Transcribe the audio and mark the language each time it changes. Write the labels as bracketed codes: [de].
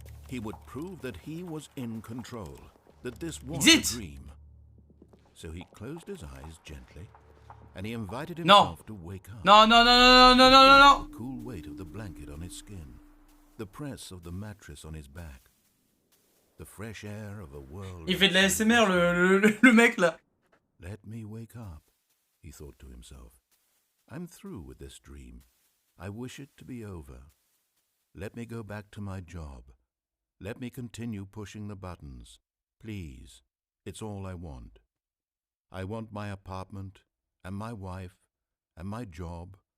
[en] He would prove that he was in control, that this was a dream. So he closed his eyes gently, and he invited himself to wake up. No. The cool weight of the blanket on his skin, the press of the mattress on his back. The fresh air of a world. [fr] Il fait de la SMR le mec là. [en] Let me wake up, he thought to himself. I'm through with this dream. I wish it to be over. Let me go back to my job. Let me continue pushing the buttons. Please, it's all I want. I want my apartment, and my wife, and my job.